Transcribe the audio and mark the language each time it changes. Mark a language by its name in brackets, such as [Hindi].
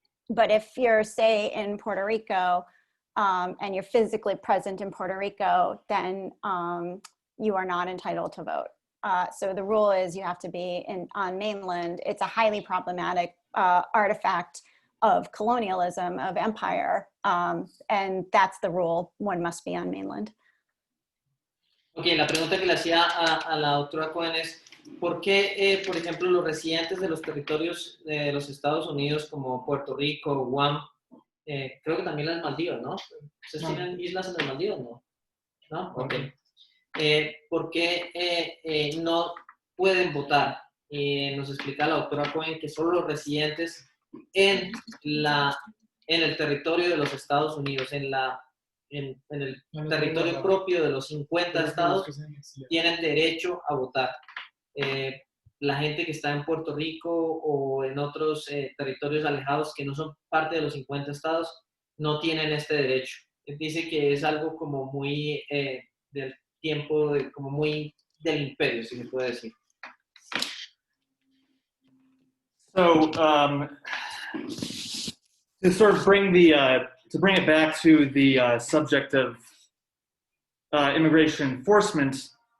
[English] But if you're, say, in Puerto Rico and you're physically present in Puerto Rico, then you are not entitled to vote. So the rule is you have to be on mainland. It's a highly problematic artifact of colonialism, of empire, and that's the rule. One must be on mainland. [Spanish] Ok, la pregunta que le hacía a la doctora Cohen es ¿por qué, por ejemplo, los residentes de los territorios de los Estados Unidos como Puerto Rico, Guam, creo que también las Maldivas, ¿no? ¿Ustedes tienen islas en las Maldivas, no? ¿No? Ok. ¿Por qué no pueden votar? Nos explica la doctora Cohen que solo los residentes en el territorio de los Estados Unidos, en el territorio propio de los 50 estados, tienen derecho a votar. La gente que está en Puerto Rico o en otros territorios alejados que no son parte de los 50 estados no tienen este derecho. Dice que es algo como muy del tiempo, como muy del imperio, si se puede decir. [English] So, to sort of bring to bring it back to the subject of immigration enforcement,